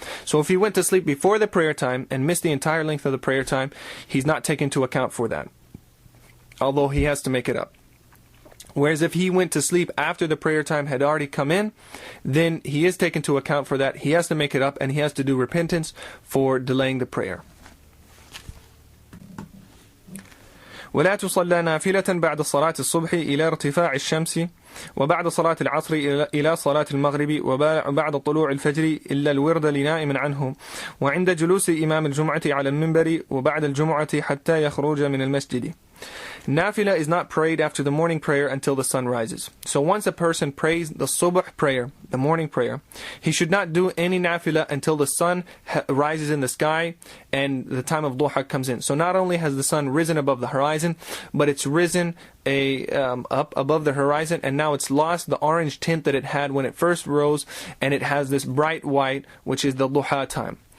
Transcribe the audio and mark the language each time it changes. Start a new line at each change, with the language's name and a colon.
English: So if he went to sleep before the prayer time and missed the entire length of the prayer time, he's not taken into account for that, although he has to make it up. Whereas if he went to sleep after the prayer time had already come in, then he is taken into account for that. He has to make it up, and he has to do repentance for delaying the prayer.
Arabic: ولا تصلى نافلة بعد صلاة الصبح إلى ارتفاع الشمس وبعد صلاة العصر إلى صلاة المغرب وبعد طلوع الفجر إلا الورد لنائم عنه وعند جلوس إمام الجمعة على المنبر وبعد الجمعة حتى يخرج من المسجد.
English: Nafila is not prayed after the morning prayer until the sun rises. So once a person prays the subh prayer, the morning prayer, he should not do any nafila until the sun rises in the sky and the time of duha comes in. So not only has the sun risen above the horizon, but it's risen up above the horizon, and now it's lost the orange tint that it had when it first rose, and it has this bright white, which is the duha time.